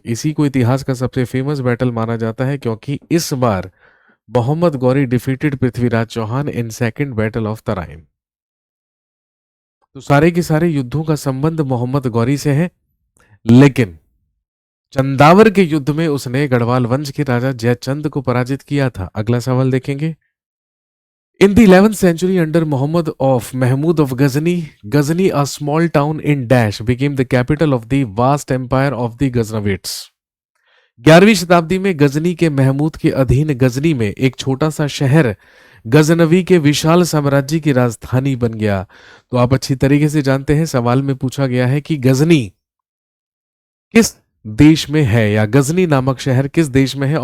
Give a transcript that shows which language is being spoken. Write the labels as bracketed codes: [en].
[hi] इसी को इतिहास का सबसे फेमस बैटल माना जाता है, क्योंकि इस बार Mohammad Ghori [en] Defeated Prithviraj Chauhan in second battle of Tarain. [hi] तो सारे के सारे युद्धों का संबंध मोहम्मद गौरी से है, लेकिन चंदावर के युद्ध में उसने गढ़वाल वंश के राजा जयचंद को पराजित किया था। अगला सवाल देखेंगे। [en] In the 11th century under Mahmud of Ghazni, a small town in Dash became the capital of the vast empire of the Ghaznavids. [hi] 11वीं शताब्दी में गजनी के महमूद के अधीन गजनी में एक छोटा सा शहर गजनवी के विशाल साम्राज्य की राजधानी बन गया। तो आप अच्छी तरीके से जानते हैं, सवाल में पूछा गया है कि गजनी किस देश में है या गजनी नामक शहर किस देश में है।